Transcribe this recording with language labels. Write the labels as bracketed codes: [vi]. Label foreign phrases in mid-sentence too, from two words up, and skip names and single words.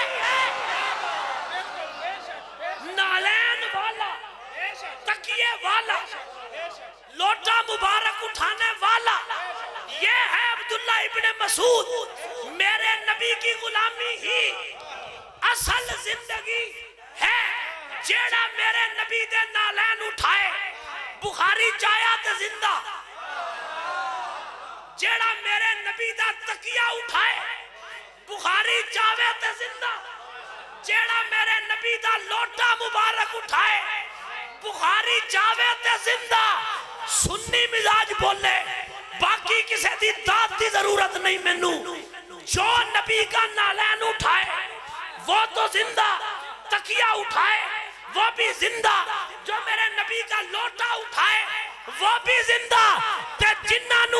[ur] نالین والا، تکیے والا، لوٹا مبارک اٹھانے والا، یہ ہے عبداللہ ابن مسعود۔ میرے نبی کی غلامی ہی اصل زندگی ہے، [pa] جیڑا میرے نبی دے نالین اٹھائے بخاری چایا تے زندہ، جیڑا میرے نبی دا تکیہ اٹھائے بخاری چاوے تے زندہ، جیڑا میرے نبی دا لوٹا مبارک اٹھائے بخاری چاوے تے زندہ۔ سنی مزاج بولے باقی کسی دی داد دی ضرورت نہیں مینوں، جو نبی [ur] کا نالین اٹھائے وہ تو زندہ، تکیہ اٹھائے وہ بھی زندہ، جو میرے نبی کا لوٹا اٹھائے وہ بھی زندہ، [pa] تے جنہاں نو